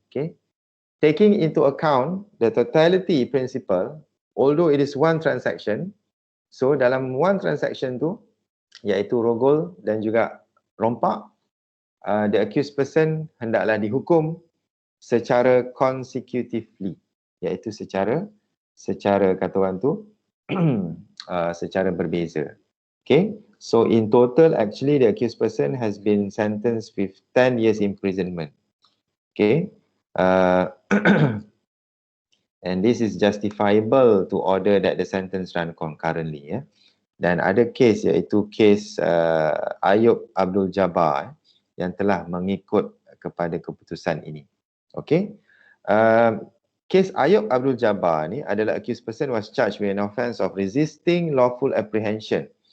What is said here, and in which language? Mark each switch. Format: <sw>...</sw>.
<en>Okay, taking into account the totality principle, although it is one transaction, so dalam one transaction tu,</en> <ms>iaitu rogol dan juga rompak,</ms> <en>the accused person</en> <ms>hendaklah dihukum secara</ms> <en>consecutively,</en> <ms>iaitu secara kata orang tu secara berbeza.</ms> <en>Okay, so in total actually the accused person has been sentenced with 10 years imprisonment. Okay, and this is justifiable to order that the sentence run concurrently.</en> <ms>Ya. Dan ada kes iaitu kes Ayub Abdul Jabbar yang telah mengikut kepada keputusan ini.</ms> <en>Okay, kes Ayub Abdul Jabbar</en> <ms>ni adalah</ms> <en>accused person was charged with an offence of resisting lawful apprehension.</en>